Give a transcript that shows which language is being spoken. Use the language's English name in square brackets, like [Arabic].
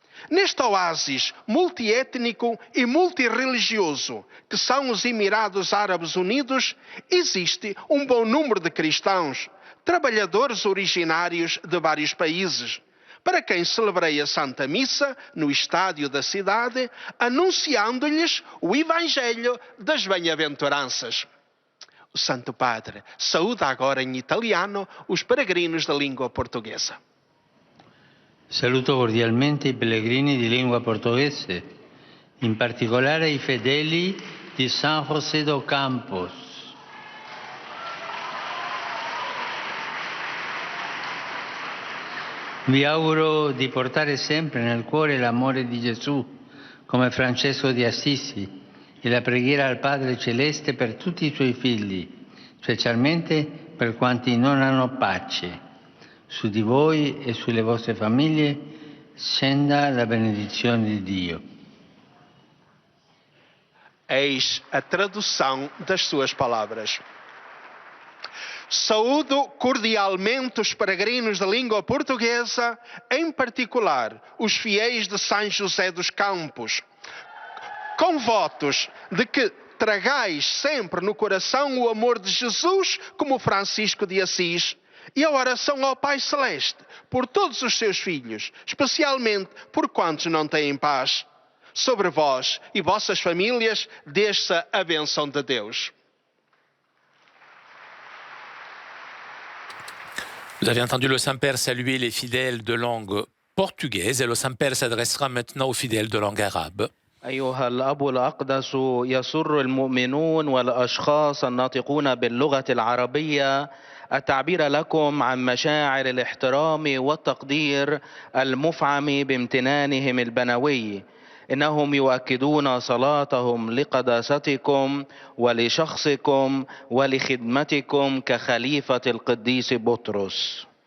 [Portuguese] Neste oásis multiétnico e multirreligioso que são os Emirados Árabes Unidos, existe um bom número de cristãos, trabalhadores originários de vários países, para quem celebrei a Santa Missa no estádio da cidade, anunciando-lhes o Evangelho das Bem-aventuranças. O Santo Padre saúda agora em italiano os peregrinos da língua portuguesa. [Italian] Saluto cordialmente i pellegrini di lingua portoghese, in particolare i fedeli di San José do Campos. Vi auguro di portare sempre nel cuore l'amore di Gesù, come Francesco di Assisi, e la preghiera al Padre Celeste per tutti i suoi figli, specialmente per quanti non hanno pace. Su di voi e sulle vostre famiglie scenda la benedizione di Dio. [Portuguese] Eis a tradução das suas palavras. Saúdo cordialmente os peregrinos da língua portuguesa, em particular os fiéis de São José dos Campos, com votos de que tragais sempre no coração o amor de Jesus, como Francisco de Assis, e a oração ao Pai Celeste por todos os seus filhos, especialmente por quantos não têm paz. Sobre vós e vossas famílias desça a bênção de Deus. [French] Vous avez entendu le Saint-Père saluer les fidèles de langue portugaise et le Saint-Père s'adressera maintenant aux fidèles de langue arabe. [Arabic] أيها الأب الأقدس، يسر المؤمنون والأشخاص الناطقون باللغة العربية التعبير لكم عن مشاعر الاحترام والتقدير المفعم بامتنانهم البنوي. إنهم يؤكدون صلاتهم لقداستكم ولشخصكم ولخدمتكم كخليفة القديس بطرس.